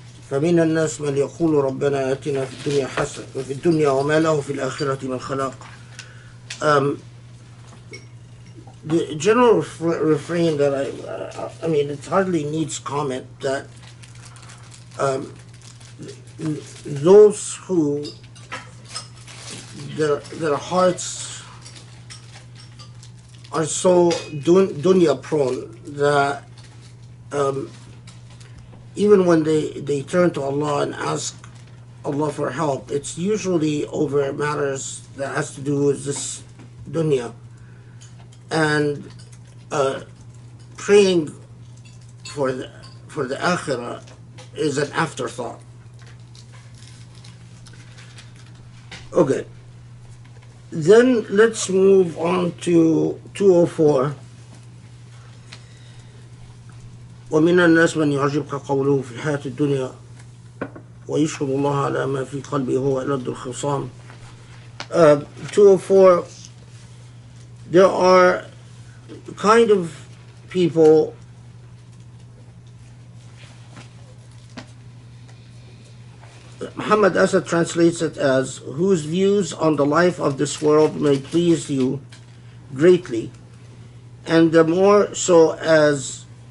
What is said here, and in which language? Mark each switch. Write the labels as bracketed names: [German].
[Arabic] فمن الناس من يقول ربنا آتنا في الدنيا حسنة وفي الدنيا وما له في الآخرة من خلاق. [English] The general refrain that it hardly needs comment, that those who their hearts are so dunya prone that even when they turn to Allah and ask Allah for help, it's usually over matters that has to do with this dunya, and praying for the akhirah is an afterthought. Okay. Then let's move on to 204. [Arabic] ومن الناس من يعجبك قوله في الحياة الدنيا ويشهد الله على ما في قلبه هو ألد الخصام. [English] 204, there are kind of people Muhammad Asad translates it as, whose views on the life of this world may please you greatly, and the more so as